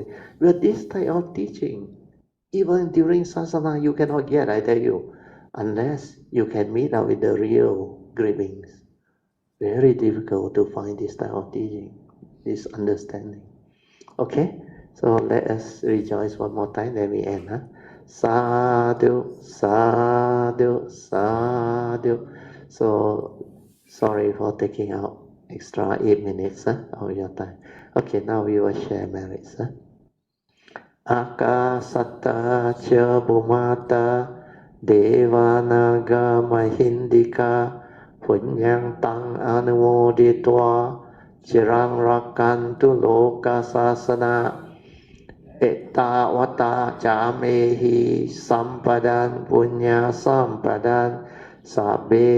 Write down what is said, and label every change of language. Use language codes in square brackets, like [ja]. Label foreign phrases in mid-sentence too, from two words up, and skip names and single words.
[en] With this type of teaching, even during sasana, you cannot get, I tell you, unless you can meet up with the real great beings. Very difficult to find this type of teaching, this understanding. Okay, so let us rejoice one more time, then we end. [pi] Huh? Sadhu, sadhu, sadhu. [en] So, sorry for taking out extra 8 minutes of your time. Okay, now we will share merits. [pi] Akasata cha bhumata devanaga mahindika punyang tang anumoditwa cirang rakantu loka sasana Ettavata camehi sampadan punya sampadan Sabbe